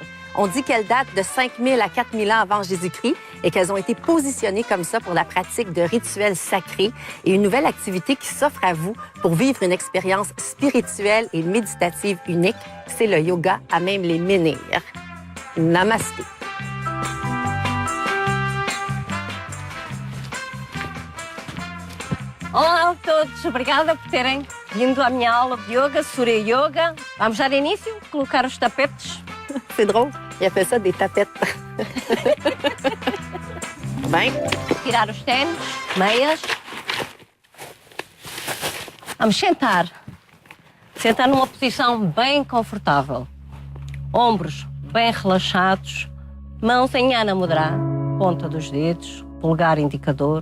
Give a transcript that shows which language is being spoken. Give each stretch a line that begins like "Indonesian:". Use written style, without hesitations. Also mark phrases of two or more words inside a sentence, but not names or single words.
French: On dit qu'elles datent de 5000 à 4000 ans avant Jésus-Christ et qu'elles ont été positionnées comme ça pour la pratique de rituels sacrés et une nouvelle activité qui s'offre à vous pour vivre une expérience spirituelle et méditative unique. C'est le yoga à même les menhirs. Namasté.
Portuguese: Olá a todos, obrigada por terem vindo à minha aula de yoga, Surya Yoga. Vamos dar início, colocar os tapetes.
French: C'est drôle, il appelle ça des tapettes.
Portuguese: Bem, tirar os ténis, meias. Vamos sentar. Sentar numa posição bem confortável. Ombros bem relaxados, mãos em Jnana Mudra, ponta dos dedos, polegar indicador.